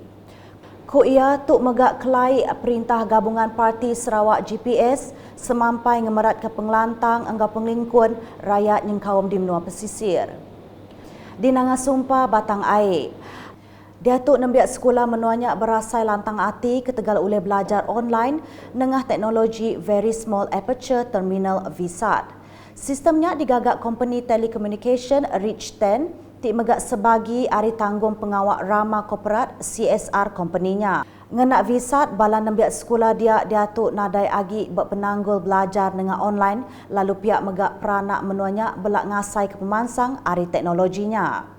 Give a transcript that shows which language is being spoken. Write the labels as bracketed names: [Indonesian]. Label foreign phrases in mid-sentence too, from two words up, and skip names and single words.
[Iban] Ku ia tuk megak kelai perintah gabungan parti Sarawak GPS semampai ngemerat ke pengelantang angga penglingkun rakyat yang kaum di menua pesisir. Di Nanga Sumpah Batang Air. Datuk Nembiak Sekolah menuanya berasai lantang hati ketegal oleh belajar online nengah teknologi Very Small Aperture Terminal VSAT. Sistemnya digagak [English] company telecommunication [Iban] Reach 10 tik megak sebagi ari tanggung pengawak Rama Korporat CSR company-nya. Ngenak VSAT bala Nembiak Sekolah dia Datuk Nadai Agi berpenanggul belajar nengah online lalu pihak megak peranak menuanya belak ngasai ke pemansang ari teknologinya.